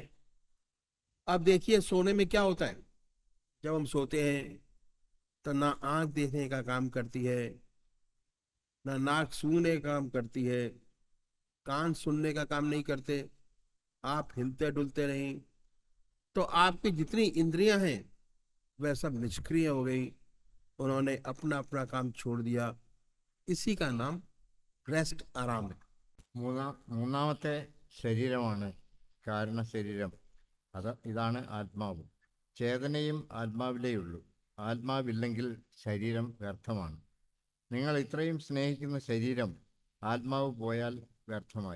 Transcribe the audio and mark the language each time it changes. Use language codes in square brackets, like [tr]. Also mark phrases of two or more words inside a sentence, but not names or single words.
[hi] अब देखिए, सोने में क्या होता है? जब हम सोते हैं तो ना आंख देखने का काम करती है, ना नाक सूंघने का काम करती है, कान सुनने का काम नहीं करते, आप हिलते डुलते नहीं। तो आपकी जितनी इंद्रियां हैं वह सब निष्क्रिय हो गई, उन्होंने अपना अपना काम छोड़ दिया। इसी का नाम रेस्ट, आराम है। [ml] മൂന്നാമത്തെ ശരീരമാണ് കാരണ ശരീരം. ഇതാണ് ആത്മാവ്. ചേതനയും ആത്മാവിലേയുള്ളൂ. ആത്മാവില്ലെങ്കിൽ ശരീരം വ്യർത്ഥമാണ്. നിങ്ങൾ ഇത്രയും സ്നേഹിക്കുന്ന ശരീരം ആത്മാവ് പോയാൽ വ്യർത്ഥമായി.